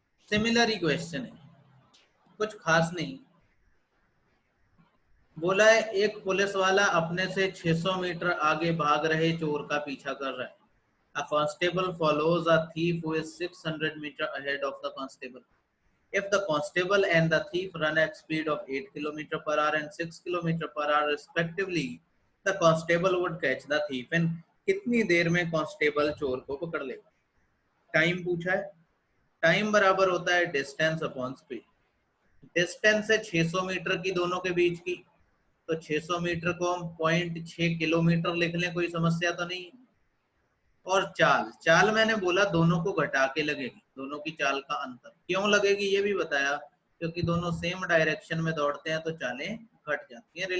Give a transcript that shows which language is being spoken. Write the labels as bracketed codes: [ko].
[hi] Similar ही question है, कुछ खास नहीं। बोला है एक पुलिस वाला अपने से 600 मीटर आगे भाग रहे चोर का पीछा कर रहा है। [en] A constable follows a thief who is 600 meter ahead of the constable. If the constable and the thief run at speed of 8 km per hour and 6 km per hour respectively, the constable would catch the thief in [hi] कितनी देर में constable चोर को पकड़ लेगा? Time पूछा है। Time बराबर होता है डिस्टेंस अपॉन स्पीड। डिस्टेंस है 600 मीटर की दोनों के बीच की, तो 600 मीटर को हम 0.6 किलोमीटर लिख लें, कोई समस्या तो नहीं। और चाल, चाल मैंने बोला दोनों को घटा के लगेगी, दोनों की चाल का अंतर क्यों लगेगी ये भी बताया, क्योंकि दोनों सेम डायरेक्शन में दौड़ते हैं तो चालें घट जाती हैं।